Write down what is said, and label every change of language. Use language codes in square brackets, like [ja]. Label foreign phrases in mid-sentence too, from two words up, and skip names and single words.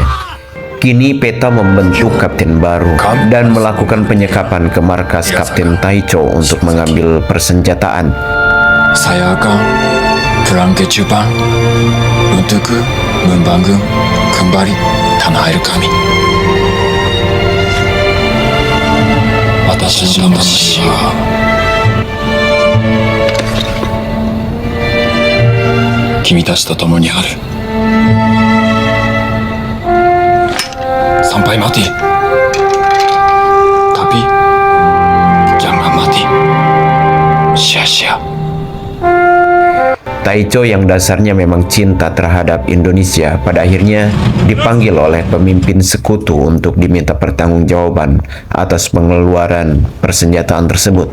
[id] Kini PETA membentuk kapten baru dan melakukan penyekapan ke markas Kapten Taicho untuk mengambil persenjataan. Saya akan pulang ke Jepang untuk membangun kembali tanah air kami. [ja] 私の魂は君たちと共にある。 [id] Sampai mati. Tapi jangan mati sia-sia. Taicho yang dasarnya memang cinta terhadap Indonesia pada akhirnya dipanggil oleh pemimpin sekutu untuk diminta pertanggungjawaban atas pengeluaran persenjataan tersebut.